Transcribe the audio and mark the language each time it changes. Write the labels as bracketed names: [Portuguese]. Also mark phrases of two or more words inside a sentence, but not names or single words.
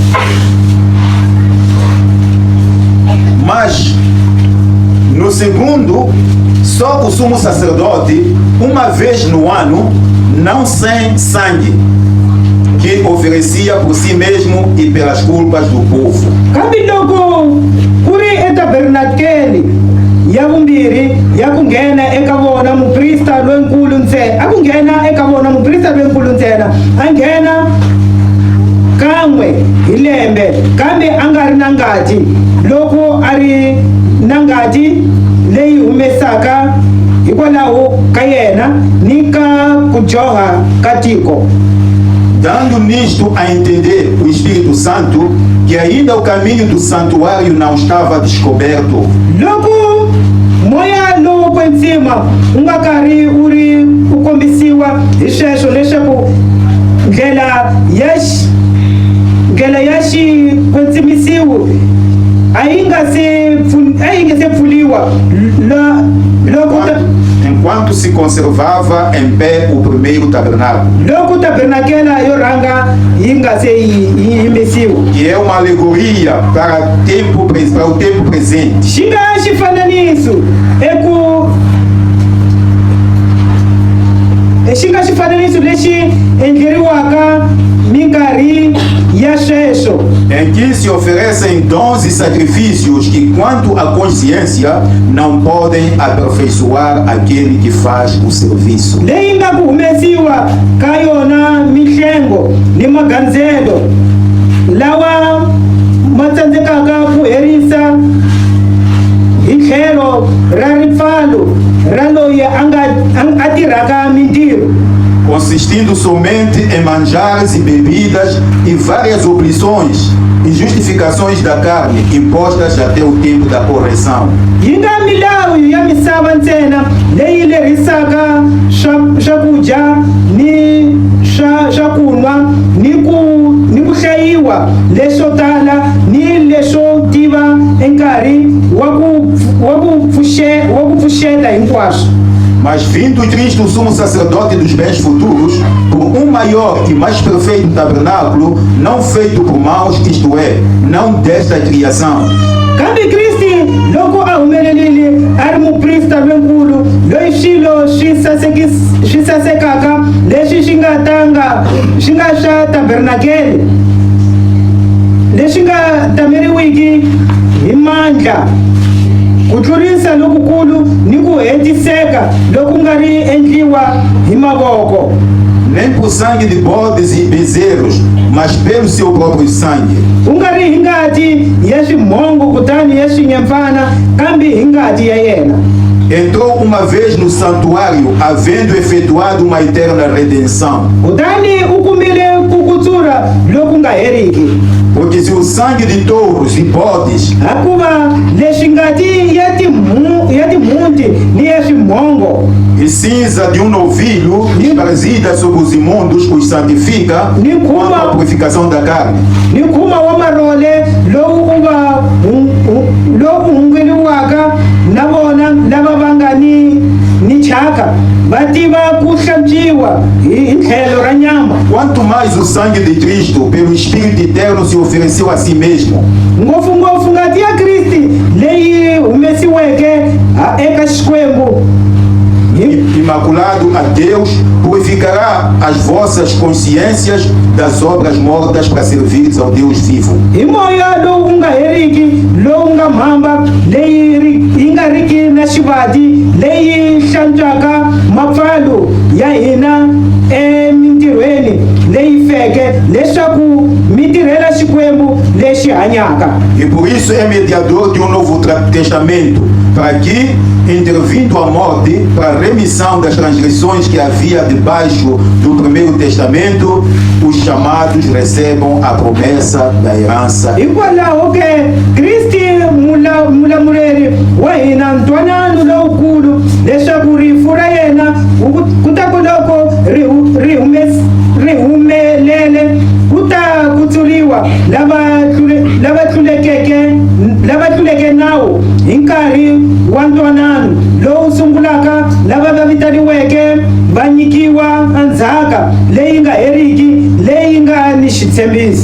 [Portuguese] Mas no segundo, só o sumo sacerdote, uma vez no ano, não sem sangue, que oferecia por si mesmo e pelas culpas do povo. [Tsonga] Yakungena ekavona muprista lwenkulu ntsena akungena ekavona muprista lwenkulu ntsena angena kamwe hi lembe kambe a nga ri na ngati loko a ri na ngati leyi humesaka hikwalaho ka yena ni ka ku joha ka tiko, [Portuguese] dando nisto a entender o Espírito Santo que ainda o caminho do santuário não estava descoberto. [Tsonga] Loko moya lowo kwenzima unga kari uri ukombisiwa hi sweswo leswaku ndlela ya xikwetsimisiwo a yi nga se pfuliwa [Portuguese] enquanto se conservava em pé o primeiro tabernáculo. [Tsonga] Loko tabernakela yo ranga yi nga se yimisiwa, [Portuguese] que é uma alegoria para o tempo presente. [Tsonga] xi nga xifananiso lexi endleriwaka minkarhi ya sweswo, [Portuguese] em que se oferecem dons e sacrifícios que, quanto à consciência, não podem aperfeiçoar aquele que faz o serviço. [Tsonga] leyi nga ku humesiwa ka yona mihlengo ni magandzelo lawa ma tsandzekaka ku herisa hi tlhelo ra ripfalo ra loyi a tirhaka mintirho, [Portuguese] consistindo somente em manjares e bebidas e várias obrigações e justificações da carne impostas até o tempo da correção. [Tsonga] yi nga milawu ya misava ntsena leyi lerisaka swakudya ni endliwa leswo tala ni leswo tiva enkarhi wa ku pfuxeta hinkwaswo. [Portuguese] Mas vindo Cristo, o sumo sacerdote dos bens futuros, por maior e mais perfeito tabernáculo, não feito por mãos, isto é, não desta criação. [Tsonga] Kambe Kristi loko ahumelelile ari muprista lwenkulu loyi swilo swi sasekaka leswi swi nga swa tabernakele leswi nga tameriwiki hi mandla ku tlurisa lokukulu ni ku hetiseka loku nga ri endliwa hi mavoko. [Portuguese] Nem por sangue de bodes e bezerros, mas pelo seu próprio sangue. [Tsonga] Ungari hingati ya swimhongo kutani ya swinyampfana kambe hingati ya yena. [Portuguese] Entrou uma vez no santuário, havendo efetuado uma eterna redenção. [Tsonga] Kutani ukumile kukutsura loku nga heriki. [Portuguese] Porque se o sangue de touros e bodes [Tsonga] akuva leswi ngati ya timhunti ni ya swimhongo [Portuguese] e cinza de um novilho espargida sobre os imundos os santifica quanto à purificação da carne. [Tsonga] Ni kuma wa marole lowu hungweliwaka na vona lava va nga ni thyaka va tiva ku hlantswiwa hi tlhelo ra nyama. [Portuguese] Quanto mais o sangue de Cristo pelo Espírito eterno se ofereceu a si mesmo. [Tsonga] Ngopfungopfu ngati ya Kristi leyi humesiweke eka Xikwembu [Portuguese] imaculado a Deus, purificará as vossas consciências das obras mortas para servir ao Deus vivo. [Tsonga] Hi moya lowu nga heriki lowu nga mhamba leyi nga riki na xivati leyi hlantswaka mapfalo ya hina emintirhweni leyi feke leswaku mi tirhela Xikwembu lexi hanyaka. [Portuguese] E por isso é mediador de um novo testamento, para que, intervindo a morte, para a remissão das transgressões que havia debaixo do primeiro testamento, os chamados recebam a promessa da herança. [Tsonga] Hikwalaho ke Kristi mulamureri wa hina ntwanano lowukulu leswaku rifu ra yena kutako loko ri humelele kuta kutsuliwa lava tluleke nawu hi nkarhi wa ntwanano lowu sungulaka lava va vitaniweke va nyikiwa andzhaka leyi nga heriki leyi nga ni xitshembisi.